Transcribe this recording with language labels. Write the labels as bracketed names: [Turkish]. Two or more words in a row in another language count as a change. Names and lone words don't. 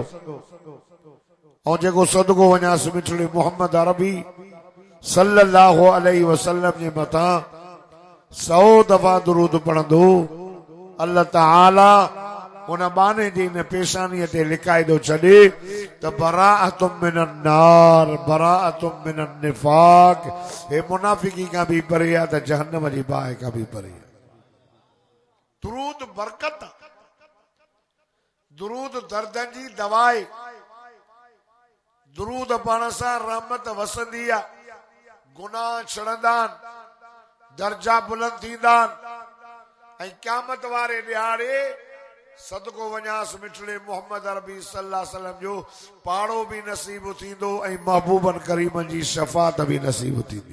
[Sindhi] ऐं जेको सदको वञास मिठड़े मोहम्मद अरबी [Arabic] صلى الله عليه وسلم [Sindhi] जे मथां 100 दफ़ा दुरूद पढ़ंदो, अल्लाह ताला उन बाने जी इन पेशानीअ ते लिकाइदो छॾे त [Arabic] براءة من النار براءة من النفاق, [Sindhi] हे मुनाफिकी का भी परे आहे त जहन्नम जी बाहि का भी परे आहे। दुरूद बरकत, दुरूद दर्दनि जी दवाई, दुरूद पढ़ण सां रहमत वसंदी आहे, गुनाह छड़ंदा आहिनि, दर्जा बुलंद थींदा आहिनि ऐं क़यामत वारे ॾियारे सदको वञास मिठड़े मोहम्मद अरबी [Arabic] صلى الله عليه وسلم [Sindhi] जो पाड़ो भी नसीब थींदो ऐं महबूबन करीमन जी शफ़ाअत भी नसीब थींदी।